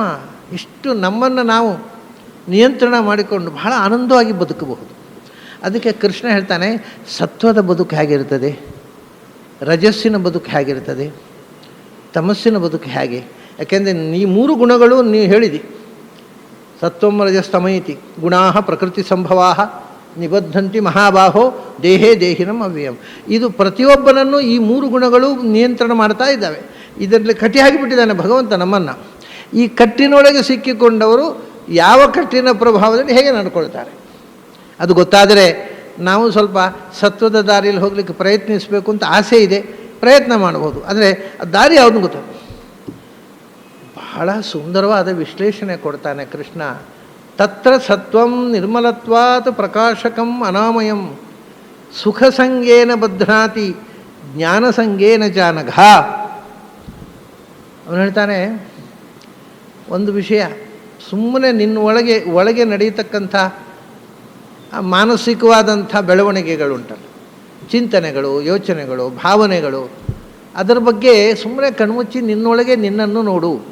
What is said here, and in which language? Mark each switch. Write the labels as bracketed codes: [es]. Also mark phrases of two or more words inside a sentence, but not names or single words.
[kn] ಇಷ್ಟು ನಮ್ಮನ್ನು ನಾವು ನಿಯಂತ್ರಣ ಮಾಡಿಕೊಂಡು ಬಹಳ ಆನಂದವಾಗಿ ಬದುಕಬಹುದು. ಅದಕ್ಕೆ ಕೃಷ್ಣ ಹೇಳ್ತಾನೆ, ಸತ್ವದ ಬದುಕು ಹೇಗಿರ್ತದೆ, ರಜಸ್ಸಿನ ಬದುಕು ಹೇಗಿರ್ತದೆ, ತಮಸ್ಸಿನ ಬದುಕು ಹೇಗೆ. ಯಾಕೆಂದರೆ ಈ 3 ಗುಣಗಳು ನೀವು ಹೇಳಿದಿ, [sa] ಸತ್ವಂ ರಜಸ್ತಮೈತಿ ಗುಣಾ ಪ್ರಕೃತಿ ಸಂಭವಾ ನಿಬದ್ಧಂತಿ ಮಹಾಬಾಹೋ ದೇಹೇ ದೇಹಿನಂ ಅವ್ಯಯಂ. [kn] ಇದು ಪ್ರತಿಯೊಬ್ಬನನ್ನು ಈ 3 ಗುಣಗಳು ನಿಯಂತ್ರಣ ಮಾಡ್ತಾ ಇದ್ದಾವೆ. ಇದರಲ್ಲಿ ಕಟ್ಟಿ ಹಾಕಿಬಿಟ್ಟಿದ್ದಾನೆ ಭಗವಂತ ನಮ್ಮನ್ನು. ಈ ಕಟ್ಟಿನೊಳಗೆ ಸಿಕ್ಕಿಕೊಂಡವರು ಯಾವ ಕಟ್ಟಿನ ಪ್ರಭಾವದಲ್ಲಿ ಹೇಗೆ ನಡ್ಕೊಳ್ತಾರೆ ಅದು ಗೊತ್ತಾದರೆ ನಾವು ಸ್ವಲ್ಪ ಸತ್ವದ ದಾರಿಯಲ್ಲಿ ಹೋಗಲಿಕ್ಕೆ ಪ್ರಯತ್ನಿಸಬೇಕು ಅಂತ ಆಸೆ ಇದೆ, ಪ್ರಯತ್ನ ಮಾಡ್ಬೋದು. ಆದರೆ ದಾರಿ ಯಾವುದು ಗೊತ್ತ. ಬಹಳ ಸುಂದರವಾದ ವಿಶ್ಲೇಷಣೆ ಕೊಡ್ತಾನೆ ಕೃಷ್ಣ. [sa] ತತ್ರ ಸತ್ವಂ ನಿರ್ಮಲತ್ವಾತ್ ಪ್ರಕಾಶಕಂ ಅನಾಮಯಂ ಸುಖ ಸಂಗೇನ ಬಧ್ನಾತಿ ಜ್ಞಾನ ಸಂಗೇನ ಜಾನಘ. [kn] ಅವನು ಹೇಳ್ತಾನೆ, ಒಂದು ವಿಷಯ ಸುಮ್ಮನೆ ನಿನ್ನ ಒಳಗೆ ನಡೆಯತಕ್ಕಂಥ ಮಾನಸಿಕವಾದಂಥ ಬೆಳವಣಿಗೆಗಳುಂಟಲ್ಲ, ಚಿಂತನೆಗಳು, ಯೋಚನೆಗಳು, ಭಾವನೆಗಳು, ಅದರ ಬಗ್ಗೆ ಸುಮ್ಮನೆ ಕಣ್ಮುಚ್ಚಿ ನಿನ್ನೊಳಗೆ ನಿನ್ನನ್ನು ನೋಡು.